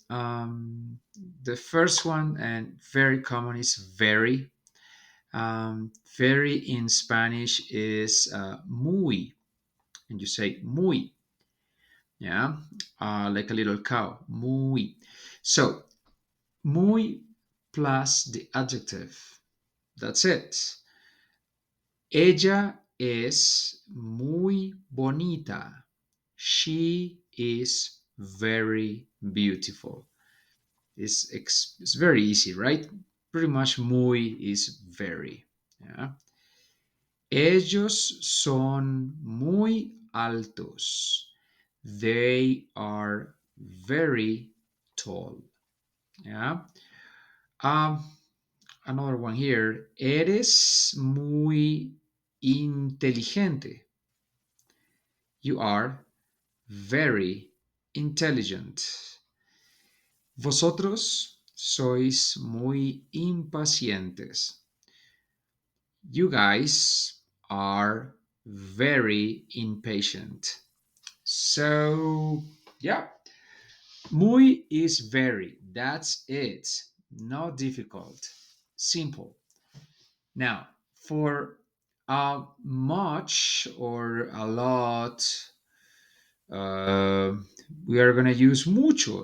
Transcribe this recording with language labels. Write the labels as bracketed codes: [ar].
[en] The first one, and very common, is very. Very in Spanish is muy, and you say muy, yeah, like a little cow, muy. So muy plus the adjective. That's it. [es] Ella es muy bonita. [en] She is very beautiful. It's very easy, right? Pretty much muy is very. Yeah. [es] Ellos son muy altos. [en] They are very tall. Yeah. Um, Another one here. [es] Eres muy inteligente. [en] You are very intelligent. [es] Vosotros sois muy impacientes. [en] You guys are very impatient. So, yeah, muy is very. That's it. Not difficult. Simple. Now, for much or a lot, Uh, we are going to use mucho.